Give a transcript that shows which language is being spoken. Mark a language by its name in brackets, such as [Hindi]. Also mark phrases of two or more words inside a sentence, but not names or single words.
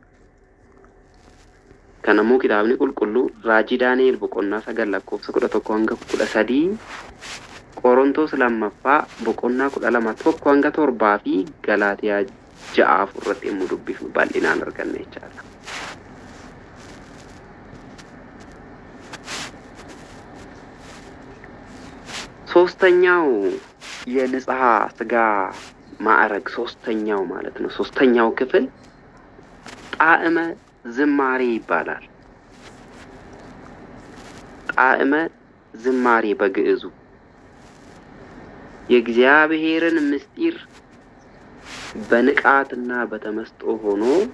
[Oromo] Kanammoo kitaabni qulqulluu raajii Daani'el boqonnaa 9 lakkoofsa 11 hanga 13, Qorontos 2 boqonnaa 12 1 hanga 7 fi Galaatiyaa 6 irratti yemmuu dubbifnu bal'inaan arganna jechaadha. [Amharic] ሶስተኛው የንጽሐ ስጋ ማዕረግ ሶስተኛው ማለት ነው። ሶስተኛው ክፍል ጣዕመ ዝማሬ ይባላል። ጣዕመ ዝማሬ በግዕዙ የእግዚአብሔርን ምስጢር በንቃትና በተመስጦ ሆኖ